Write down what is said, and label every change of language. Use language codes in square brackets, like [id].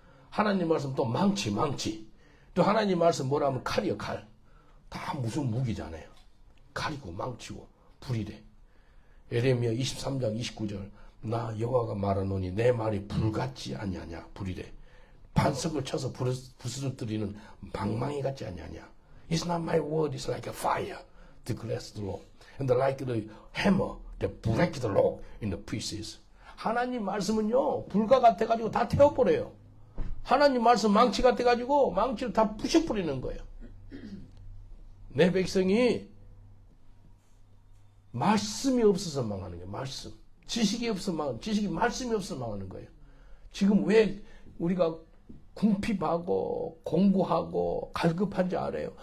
[ko] 하나님 말씀 또 망치. 또 하나님 말씀 뭐라면 칼이요, 칼. 다 무슨 무기잖아요. 칼이고 망치고 불이래. 에레미야 23장 29절 나 여호와가 말하노니 내 말이 불 같지 아니하냐 불이래. 반석을 쳐서 부스러뜨리는 방망이 같지 아니하냐. [en] It's not my word, it's like a fire, declares the Lord. And like the hammer that breaks the rock in the pieces. [ko] 하나님 말씀은요 불과 같아가지고 다 태워버려요. 하나님 말씀 망치 같아가지고 망치를 다 부셔버리는 거예요. 내 백성이 말씀이 없어서 망하는 거예요. 말씀. 지식이 없어서 망하는 거예요. 말씀이 없어서 망하는 거예요. 지금 왜 우리가 궁핍하고 공부하고 갈급한지 알아요?